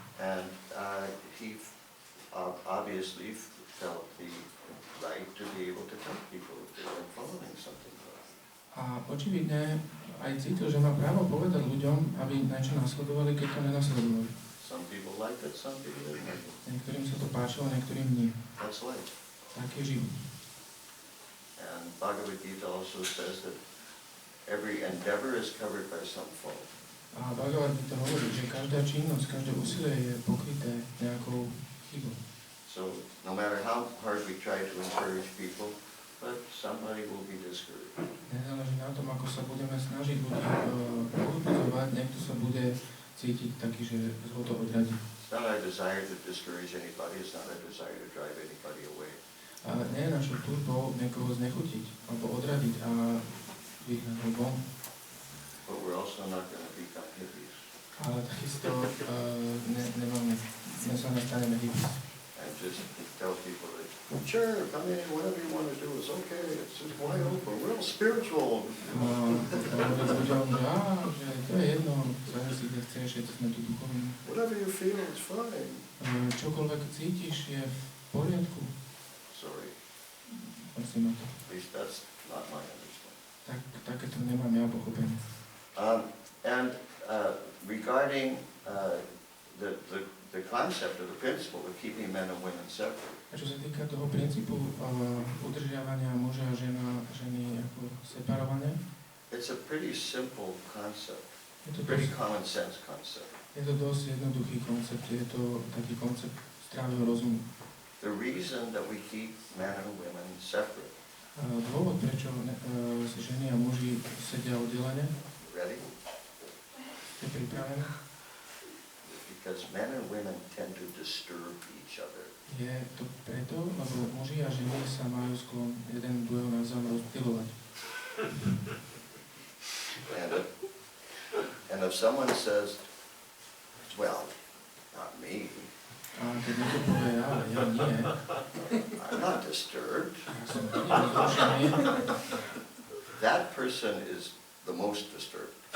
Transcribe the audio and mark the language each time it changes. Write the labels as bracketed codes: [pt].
[en] And he obviously felt the right to be able to tell people if they weren't following something. [sk] A očividne aj cítil, že má právo povedať ľuďom, aby niečo nasledovali, keď to nenasledovali. [en] Some people liked it, some people didn't like it. [sk] Niektorým sa to páčilo, niektorým nie. [en] That's life. [sk] Tak je život. [en] And Bhagavad Gita also says that every endeavor is covered by some fault. [sk] A Bhagavad Gita hovorí, že každá činnosť, každé úsilie je pokryté nejakou chybou. [en] So no matter how hard we try to encourage people, but somebody will be discouraged. [sk] Nezáleží na tom, ako sa budeme snažiť ľudí povzbudzovať, niekto sa bude cítiť taký, že ho to odradí. [en] It's not our desire to discourage anybody, it's not our desire to drive anybody away. [sk] Ale nie je našou túžbou niekoho znechutiť, alebo odradiť a vyhnať ho von. [en] But we're also not going to become hippies. [sk] Ale takisto nemáme, nestaneme hippies. [en] And just tell people that Sure, I mean, whatever you want to do is okay. It's just wide open. We're all spiritual. [sk] Hovorí ľuďom, že to je jedno, závisí, kde chceš, je to sme tu duchovní. [en] Whatever you feel is fine. [sk] Čokoľvek cítiš, je v poriadku. [en] Sorry. [sk] Prosím o to. [en] At least that's not my understanding. [sk] Takéto nemám ja pochopenie. [en] And regarding the concept or the principle of keeping men and women separate. [sk] A čo sa týka toho princípu udržiavania muža a ženy ako separované, [en] it's a pretty simple concept. [sk] Je to [en] Pretty common sense concept. [sk] Je to dosť jednoduchý koncept, je to taký koncept zdravého rozumu. [en] The reason that we keep men and women separate. [sk] Dôvod, prečo ženy a muži sedia oddelene, [en] Ready? [sk] ste pripravení? [en] Because men and women tend to disturb each other. [sk] Je to preto, lebo muži a ženy sa majú sklon jeden druhého navzájom rozptylovať. [en] And if someone says, well, not me. [sk] A keď niekto povie, ale ja nie. [en] I'm not disturbed. [sk] Ja som rozrušený. [en] That person is the most disturbed.